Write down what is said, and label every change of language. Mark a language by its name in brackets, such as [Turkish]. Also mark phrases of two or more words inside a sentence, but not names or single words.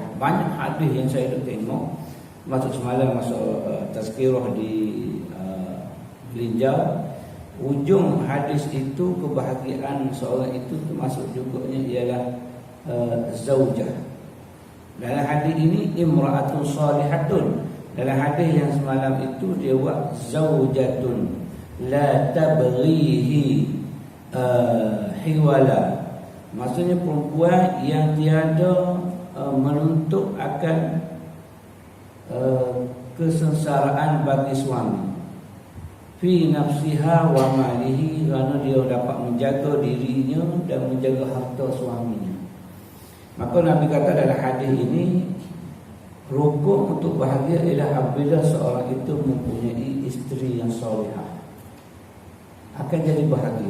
[Malay] Banyak hadis yang saya dah tengok. Masuk semalam masuk tazkirah di Belinjau. Ujung hadis itu kebahagiaan seorang itu termasuk juga ialah zaujah. Dalam hadis ini [Arabic] امرأة صالحة. [Malay] Dalam hadis yang semalam itu dia buat [Arabic] زوجة لا تبغيه حولا. [Malay] Maksudnya perempuan yang tiada menuntut akan kesengsaraan bagi suami. [Arabic] في نفسها وماله, [Malay] kerana dia dapat menjaga dirinya dan menjaga harta suaminya. Maka Nabi kata dalam hadis ini, rukun untuk bahagia ialah apabila seorang itu mempunyai isteri yang solehah, akan jadi bahagia.